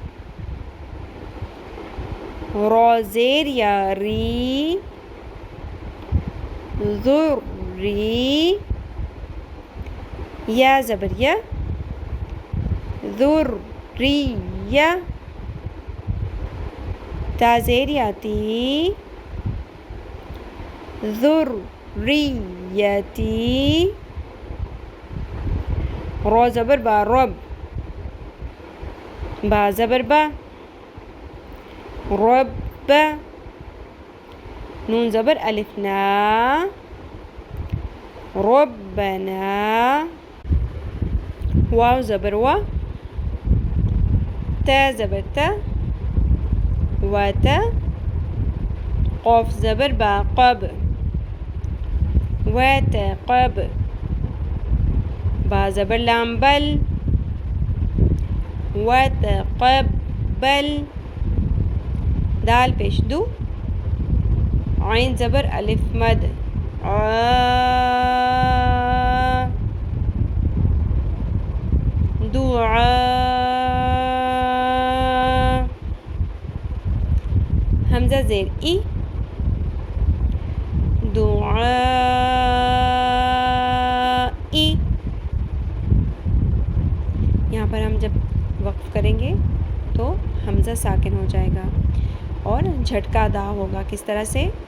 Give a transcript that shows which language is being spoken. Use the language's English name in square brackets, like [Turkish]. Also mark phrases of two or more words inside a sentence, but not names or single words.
[Urdu] را زیر یا ری، ذری، یا زبر یا، ذریہ، تا زیر یا تی، ذریتی، را زبر با، رب، با زبر با، رب، نون زبر الف نا، ربنا، واو زبر وا، تا زبر تا، وتا، قاف زبر با قب، وتقب، با زبر لام بل، وتقبل، دال پیش دو، عین زبر الف مد، دعاء، حمزہ زیر ای، دعائی، یہاں پر ہم جب وقف کریں گے تو حمزہ ساکن ہو جائے گا اور جھٹکا ادا ہوگا. کس طرح سے؟